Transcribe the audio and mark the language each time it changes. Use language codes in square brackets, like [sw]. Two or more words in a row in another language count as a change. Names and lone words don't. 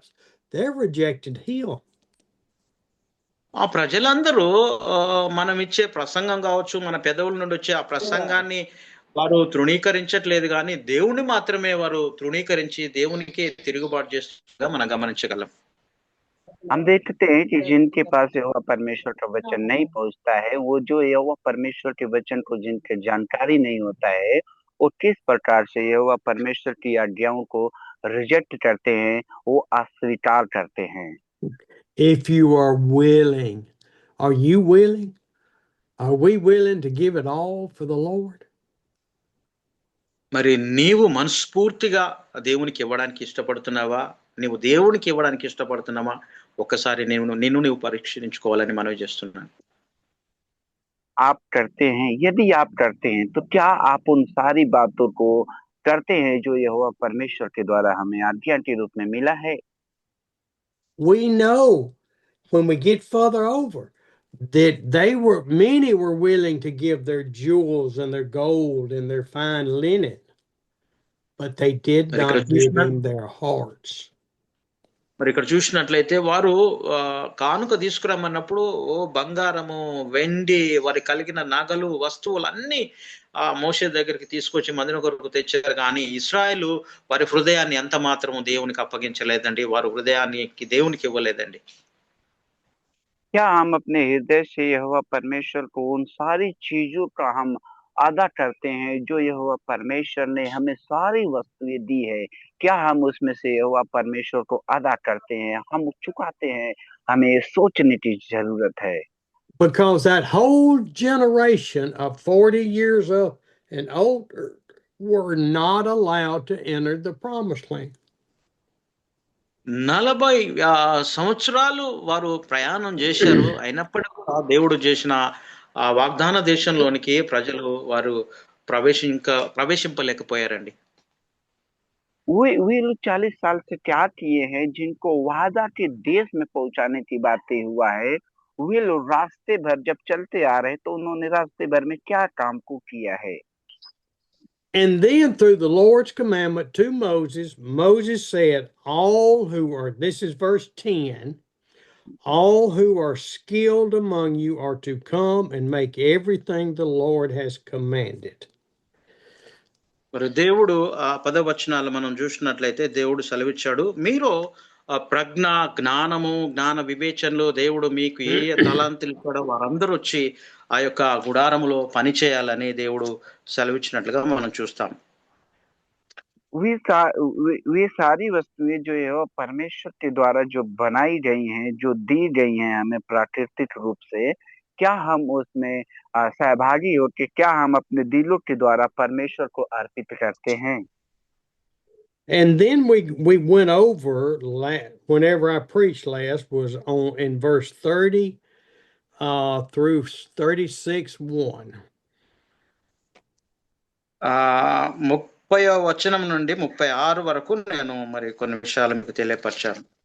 [en] They're rejecting Him. [te] ఆ ప్రజలందరూ మనం ఇచ్చే ప్రసంగం కావచ్చు, మన పెదవుల నుండి వచ్చే ఆ ప్రసంగాన్ని వారు తృణీకరించట్లేదు, కానీ దేవుని మాత్రమే వారు తృణీకరించి దేవునికి తిరుగుబాటు చేస్తున్నట్టుగా మనం గమనించగలం. [hi] हम देखते हैं कि जिनके पास यहोवा परमेश्वर का वचन नहीं पहुंचता है, वो जो यहोवा परमेश्वर के वचन को जिनके जानकारी नहीं होता है, वो किस प्रकार से यहोवा परमेश्वर की आज्ञाओं को रिजेक्ट करते हैं, वो अस्वीकार करते हैं। [en] If you are willing, are you willing? Are we willing to give it all for the Lord? [te] మరి నీవు మనస్ఫూర్తిగా దేవునికి ఇవ్వడానికి ఇష్టపడుతున్నావా? నీవు దేవునికి ఇవ్వడానికి ఇష్టపడుతున్నావా? ఒక్కసారి నిన్ను నీవు పరీక్షించుకోవాలని మనవి చేస్తున్నాను. [hi] आप करते हैं? यदि आप करते हैं तो क्या आप उन सारी बातों को करते हैं जो यहोवा परमेश्वर के द्वारा हमें आज्ञा के रूप में मिला है? [en] We know when we get further over that many were willing to give their jewels and their gold and their fine linen, but they did not give him their hearts. [te] మరి ఇక్కడ చూసినట్లయితే వారు కానుక తీసుకురమ్మన్నప్పుడు బంగారము, వెండి, వారి కలిగిన నగలు, వస్తువులన్నీ మోషే దగ్గరికి తీసుకొచ్చి మందిరం కొరకు తెచ్చారు, కానీ ఇశ్రాయేలు వారి హృదయాన్ని ఎంత మాత్రము దేవునికి అప్పగించలేదండి, వారి హృదయానికి దేవునికి ఇవ్వలేదండి. [hi] क्या हम अपने हृदय से यहोवा परमेश्वर को उन सारी चीजों का हम अदा करते हैं जो यहोवा परमेश्वर ने हमें सारी वस्तुएं दी है, क्या हम उसमें से यहोवा परमेश्वर को अदा करते हैं, हम चुकाते हैं? हमें सोचने की जरूरत है। [en] Because that whole generation of 40 years up and older were not allowed to enter the promised land. [te] 40 సంవత్సరాలు వారు ప్రయాణం చేశారు. అయినప్పటికీ కూడా దేవుడు చేసిన ఆ వాగ్దాన దేశంలోనికి ప్రజలు వారు ప్రవేశింపలేకపోయారండి. [hi] वे लोग 40 साल से क्या किए हैं, जिनको वादा के देश में पहुंचाने की बातें हुआ है, वे लोग रास्ते भर जब चलते आ रहे तो उन्होंने रास्ते भर में क्या काम को किया है? [en] And then through the Lord's commandment to Moses, Moses said, all who are, this is verse 10, all who are skilled among you are to come and make everything the Lord has commanded. [te] మరి దేవుడు ఆ 10 వచనాలు మనం చూసినట్లయితే దేవుడు సెలవిచ్చాడు. మీరు ప్రజ్ఞ, జ్ఞానము, జ్ఞాన వివేచనలో దేవుడు మీకు ఏ ఏ తలాంతులు ఇచ్చాడో వారందరూ వచ్చి ఆ యొక్క గుడారములో పని చేయాలని దేవుడు సెలవిచ్చినట్లుగా మనం చూస్తాం. [hi] वे सारी वस्तुएं जो है वो परमेश्वर के द्वारा जो बनाई गई हैं, जो दी गई हैं हमें प्राकृतिक रूप से, क्या हम उसमें सहभागी होके क्या हम अपने दिलों के द्वारा परमेश्वर को अर्पित करते हैं? [en] And then we went over whenever I preached last was on in verse 30 through 36:1. [te] 30వ వచనం నుండి 36 వరకు నేను మరి కొన్ని విషయాలు మీకు తెలియపరిచాను.